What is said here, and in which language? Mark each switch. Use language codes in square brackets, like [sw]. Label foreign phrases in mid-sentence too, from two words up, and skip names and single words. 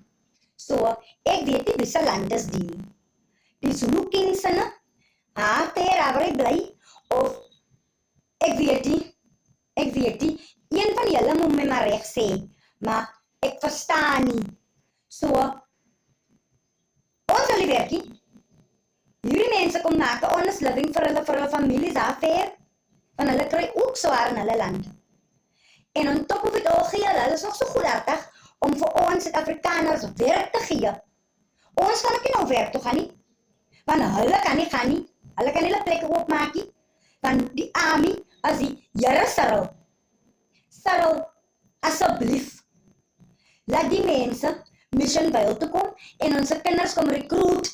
[af] So, ek weet nie wie se land is die. Die Zulu king sinne, waar hy bly, of ek weet nie, een van julle moet my maar reg sê, maar ek verstaan nie. So, ons wil die werkie. Hierdie mense kom maak 'n [en] honest living [af] vir hulle families daar ver, want hulle kry ook swaar in hulle land. En [en] on top of it all [af] gee hulle is nog so goedhartig om vir ons Suid-Afrikaners werk te gee. Ons kan ook nie nou werk toe gaan nie, want hulle kan nie gaan nie, hulle kan nie hulle plekke oopmaak nie, want die army, as die Here Cyril, asseblief, laat die mense Missionville toe kom en onze kinders kom recruit.